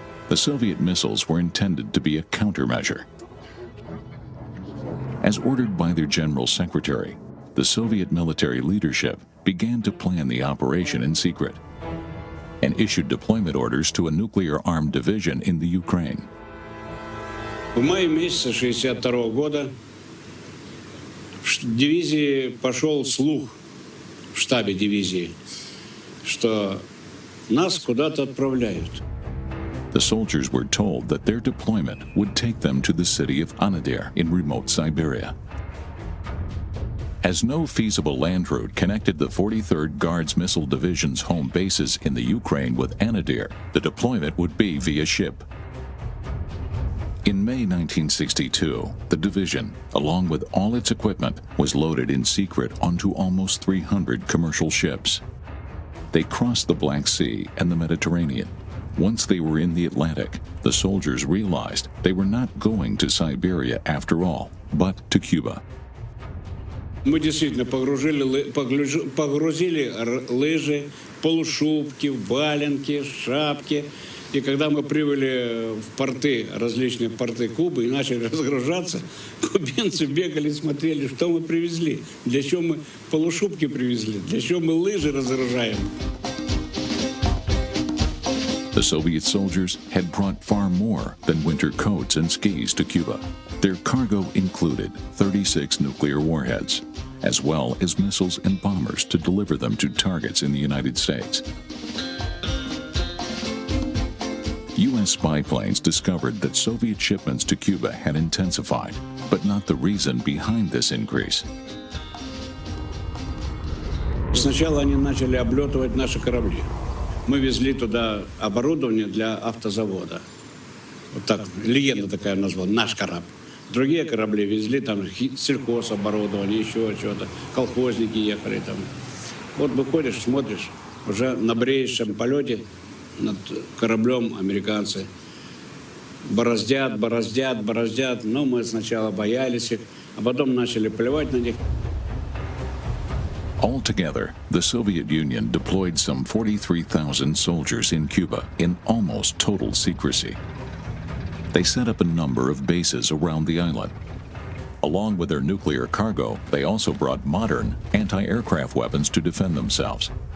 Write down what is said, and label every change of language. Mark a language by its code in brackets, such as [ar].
[en] The Soviet missiles were intended to be a countermeasure. As ordered by their General Secretary, the Soviet military leadership began to plan the operation in secret and issued deployment orders to a nuclear-armed division in the Ukraine. [ru] В мае месяце 1962 года в дивизии пошел слух в штабе дивизии, что нас куда-то отправляют. [en] The soldiers were told that their deployment would take them to the city of Anadyr in remote Siberia. As no feasible land route connected the 43rd Guards Missile Division's home bases in the Ukraine with Anadyr, the deployment would be via ship. In May 1962, the division, along with all its equipment, was loaded in secret onto almost 300 commercial ships. They crossed the Black Sea and the Mediterranean. Once they were in the Atlantic, the soldiers realized they were not going to Siberia after all, but to Cuba. [ru] Мы действительно погрузили лыжи, полушубки, валенки, шапки. И когда мы прибыли в порты, различные порты Кубы, и начали разгружаться, кубинцы бегали, смотрели, что мы привезли, для чего мы полушубки привезли, для чего мы лыжи разгружаем. [en] The Soviet soldiers had brought far more than winter coats and skis to Cuba. Their cargo included 36 nuclear warheads, as well as missiles and bombers to deliver them to targets in the United States. U.S. spy planes discovered that Soviet shipments to Cuba had intensified, but not the reason behind this increase. [ru] Сначала они начали облетывать наши корабли. Мы везли туда оборудование для автозавода. Вот так, легенда такая назвала, наш корабль. Другие корабли везли там сельхозоборудование, еще что-то. Колхозники ехали там. Вот выходишь, смотришь, уже на бреющем полете над кораблем американцы бороздят. Но мы сначала боялись их, а потом начали плевать на них. [en] Altogether, the Soviet Union deployed some 43,000 soldiers in Cuba in almost total secrecy. They set up a number of bases around the island. Along with their nuclear cargo, they also brought modern anti-aircraft weapons to defend themselves.